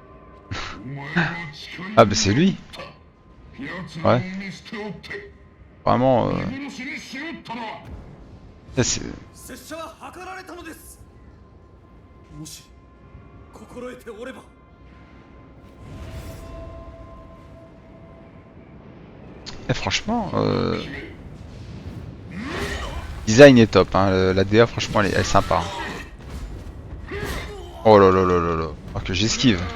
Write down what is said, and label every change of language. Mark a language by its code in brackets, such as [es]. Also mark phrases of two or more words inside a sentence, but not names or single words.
[fr] Ah bah c'est lui. Ouais. Vraiment. C'est... [ja] 拙者は計られたのです。もし心得ておれば。 [fr] franchement, design est top. Hein. La DA franchement elle est sympa. Hein. Oh là là là là là. Oh, que j'esquive.